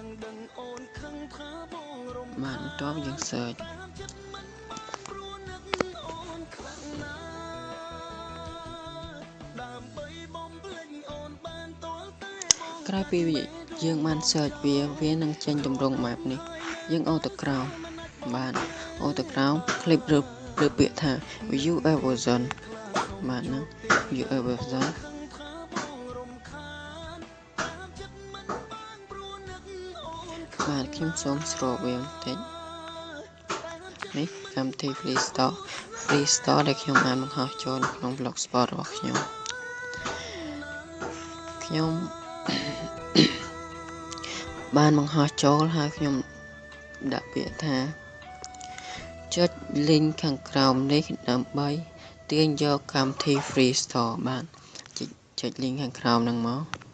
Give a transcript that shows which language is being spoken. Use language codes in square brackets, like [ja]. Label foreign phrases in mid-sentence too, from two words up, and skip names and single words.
[km] បាទបន្ទាប់យើង search ក្រោយពីយើងបាន search វានឹងចេញទម្រង់បែបនេះយើងអូសទៅក្រោមបាទអូសទៅក្រោម click លើពាក្យថា [en] view a version [km] បាទហ្នឹង [en] view a version [km] បាទខ្ញុំសូមស្រូបវាបន្តិចនេះកម្មវិធី Free Store ដែលខ្ញុំបានបង្ហោះចូលក្នុង blogspot របស់ ខ្ញុំ បានបង្ហោះចូលហើយខ្ញុំដាក់ពាក្យថាចុច link ខាងក្រោមនេះដើម្បីទាញយកកម្មវិធី Free Store បាទចុច link ខាងក្រោមហ្នឹងមក